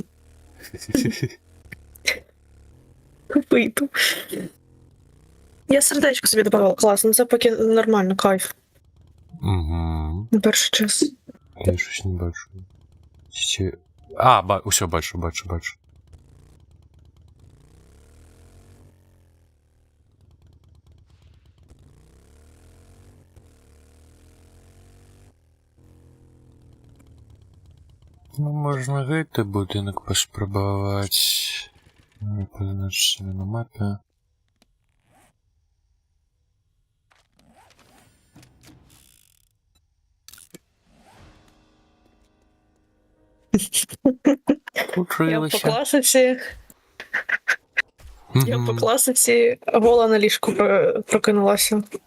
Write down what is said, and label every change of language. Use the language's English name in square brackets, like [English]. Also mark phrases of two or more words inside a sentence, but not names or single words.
[Ukrainian] Вийду. Я сердечко собі добавила. Класно, це поки нормально, кайф. Угу. На перший час. Я щось не бачу. А, [Belarusian] усё, бачу. Ну, можна гэты будынак паспрабаваць. Пазначыць на мапе. [Ukrainian] Я по класиці. Я по класиці гола на ліжку прокинулася.